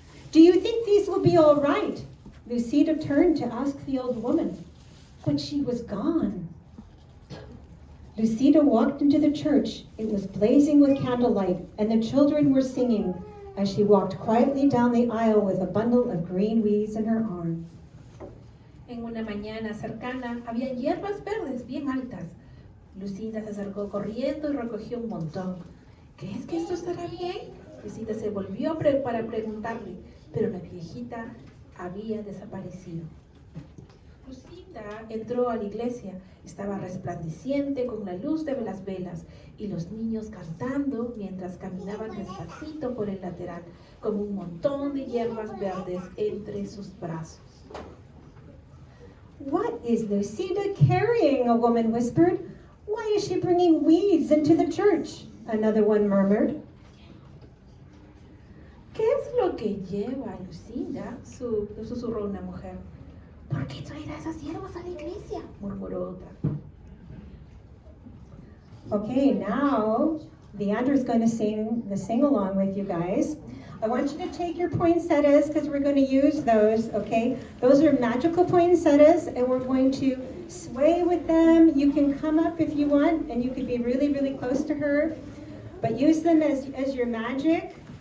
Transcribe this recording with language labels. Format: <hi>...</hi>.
<en>Do you think these will be all right? Lucida turned to ask the old woman, but she was gone. Lucida walked into the church. It was blazing with candlelight, and the children were singing as she walked quietly down the aisle with a bundle of green weeds in her arms.</en> <es>En una mañana cercana había hierbas verdes bien altas. Lucinda se acercó corriendo y recogió un montón. ¿Crees que esto estará bien? Lucinda se volvió para preguntarle, pero la viejita había desaparecido. Lucinda entró a la iglesia. Estaba resplandeciente con la luz de las velas y los niños cantando mientras caminaban despacito por el lateral, con un montón de hierbas verdes entre sus brazos.</es> <en>What is Lucida carrying? A woman whispered. Why is she bringing weeds into the church? Another one murmured.</en> <es>¿Qué es lo que lleva Lucinda? Susurró una mujer. ¿Por qué traerá esas hierbas a la iglesia? Murmuró otra.</es> <en>Okay, now Leandra's going to sing the sing-along with you guys. I want you to take your poinsettias because we're going to use those, okay? Those are magical poinsettias and we're going to sway with them. You can come up if you want and you could be really, really close to her, but use them as your magic.</en>